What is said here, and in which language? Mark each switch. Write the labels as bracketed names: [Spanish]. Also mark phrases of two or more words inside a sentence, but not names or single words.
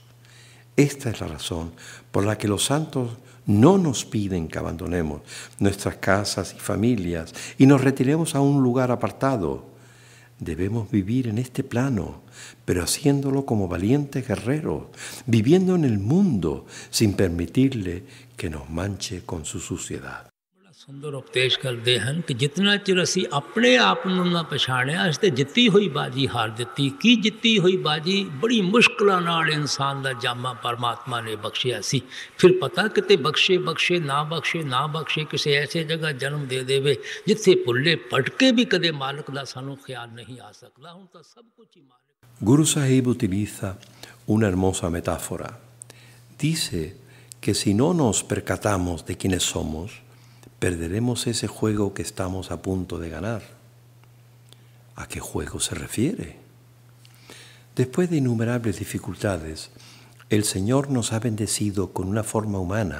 [Spanish] Esta es la razón por la que los santos no nos piden que abandonemos nuestras casas y familias y nos retiremos a un lugar apartado. Debemos vivir en este plano, pero haciéndolo como valientes guerreros, viviendo en el mundo sin permitirle que nos manche con su suciedad. [Punjabi] ਸੁੰਦਰ ਉਪਦੇਸ਼ ਕਰਤੇ ਹੈਂ ਕਿ ਜਿਤਨਾ ਚਿਰ ਅਸੀ ਅਪਨੇ ਆਪ ਨੂੰ ਨਾ ਪਛਾਣਿਆ ਇਸ ਤੇ ਜਿੱਤੀ ਹੋਈ ਬਾਜੀ ਹਾਰ ਦਿੱਤੀ ਕੀ ਜਿੱਤੀ ਹੋਈ ਬਾਜੀ ਬੜੀ ਮੁਸ਼ਕਲਾਂ ਨਾਲ ਇਨਸਾਨ ਦਾ ਜਾਮਾ ਪਰਮਾਤਮਾ ਨੇ ਬਖਸ਼ਿਆ ਸੀ ਫਿਰ ਪਤਾ ਕਿਤੇ ਬਖਸ਼ੇ ਨਾ ਬਖਸ਼ੇ ਕਿਸੇ ਐਸੇ ਜਗ੍ਹਾ ਜਨਮ ਦੇ ਦੇਵੇ ਜਿੱਥੇ ਭੁੱਲੇ ਭਟਕੇ ਵੀ ਕਦੇ ਮਾਲਕ ਦਾ ਸਾਨੂੰ ਖਿਆਲ ਨਹੀਂ ਆ ਸਕਦਾ ਹੁਣ ਤਾਂ ਸਭ ਕੁਝ ਹੀ ਮਾਲਕ [Spanish] Guru Sahib utiliza una hermosa metáfora. Dice que si no nos percatamos de quiénes somos, perderemos ese juego que estamos a punto de ganar. ¿A qué juego se refiere? Después de innumerables dificultades, el Señor nos ha bendecido con una forma humana.